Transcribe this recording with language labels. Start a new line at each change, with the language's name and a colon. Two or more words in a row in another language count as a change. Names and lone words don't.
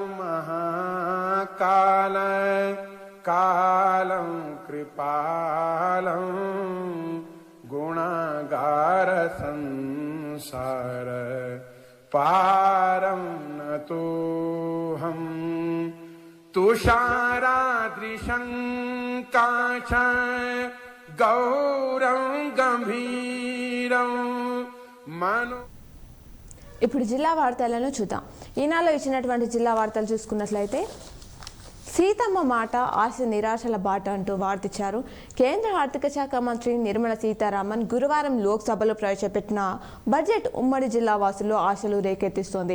Sanskrit: महाकाल कालं कृपालं गुणागार संसार पारं नतोऽहं तुषारादृशं काश गौरं गंभीरं मनो
Telugu: ఇప్పుడు జిల్లా వార్తలను చూద్దాం. ఈనాలో ఇచ్చినటువంటి జిల్లా వార్తలు చూసుకున్నట్లయితే సీతమ్మ మాట ఆశ నిరాశల బాట అంటూ వార్తిచ్చారు. కేంద్ర ఆర్థిక శాఖ మంత్రి నిర్మలా సీతారామన్ గురువారం లోక్సభలో ప్రవేశపెట్టిన బడ్జెట్ ఉమ్మడి జిల్లా వాసుల్లో ఆశలు రేకెత్తిస్తోంది.